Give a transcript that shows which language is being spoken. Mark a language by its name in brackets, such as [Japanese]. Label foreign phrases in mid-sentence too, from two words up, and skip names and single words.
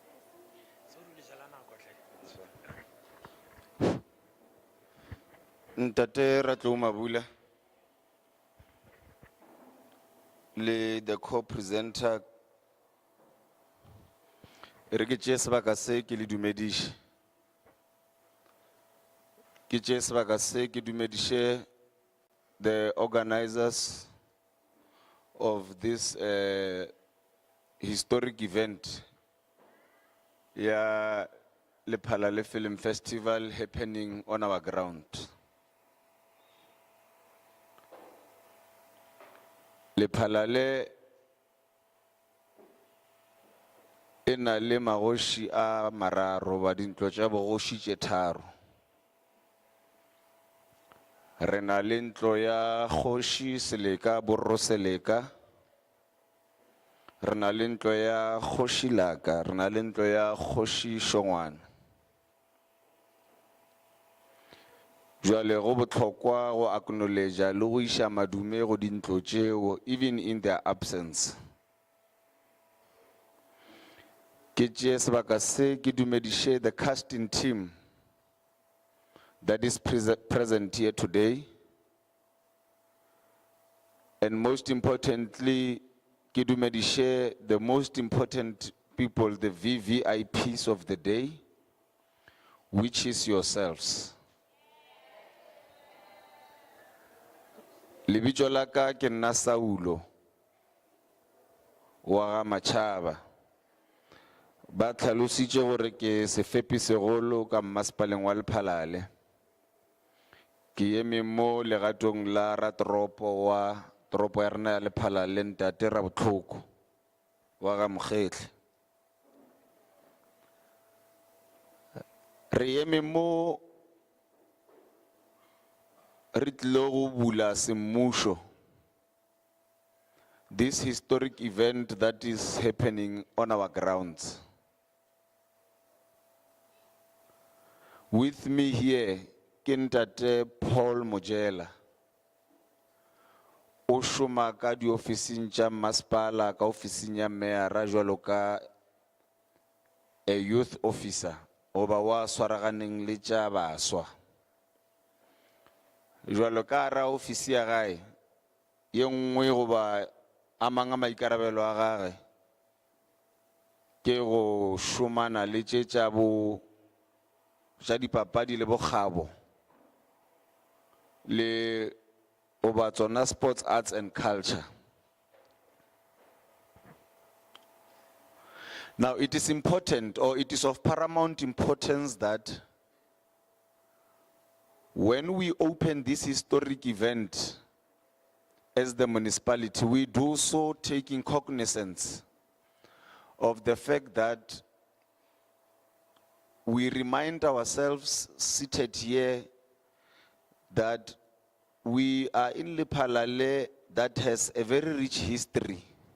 [Northern Sotho] Ntate Ratlo Mabula, [English] the co-presenter, [Northern Sotho] Rikiche Sabakase ki dumedish. Kiche Sabakase ki dumedishe, [English] the organizers of this historic event. Yeah, Lephalale Film Festival happening on our ground. [Northern Sotho] Lephalale ena le magoši a mararo ba dintlo tša bogoši tše tharo. Re na le ntlo ya kgoši Seleka Borro Seleka, re na le ntlo ya kgoši Laka, re na le ntlo ya kgoši Shongwana. Jwale go botlhokwa go acknowledge le go iša madume go dintlo tšeo [English] even in their absence. [Northern Sotho] Ke tšee sebaka se ke dumediše [English] the casting team that is present here today, [Northern Sotho] and most importantly ke dumediše [English] the most important people, the VVIPs of the day, which is yourselves. [Northern Sotho] Lebitso la ka ke nna Saulo wa ga Machaba. Ba tlhalositše gore ke sefepi segolo ka mmasepaleng wa Lephalale. Ke eme mo legatong la ratoropo wa toropo ya rena ya Lephalale, Ntate Rabotlhoko wa ga Mokgetlhe. Re eme mo Ritlogo bula semmušo, [English] this historic event that is happening on our grounds. With me here, [Northern Sotho] ke Ntate Paul Mojela, o šoma ka diofising tša masepala ka ofising ya meyara jwalo ka a [English] youth officer [Northern Sotho] goba wa swaraganeng le tša baswa. Jwalo ka ra ofisi ya gae ye nngwe goba a mang a maikarabelo a gage ke go šomana le tše tša dipapadi le bokgabo le goba tsona [English] sports, arts and culture. Now it is important, or it is of paramount importance, that when we open this historic event as the municipality, we do so taking cognizance of the fact that we remind ourselves seated here that we are in Lephalale that has a very rich history.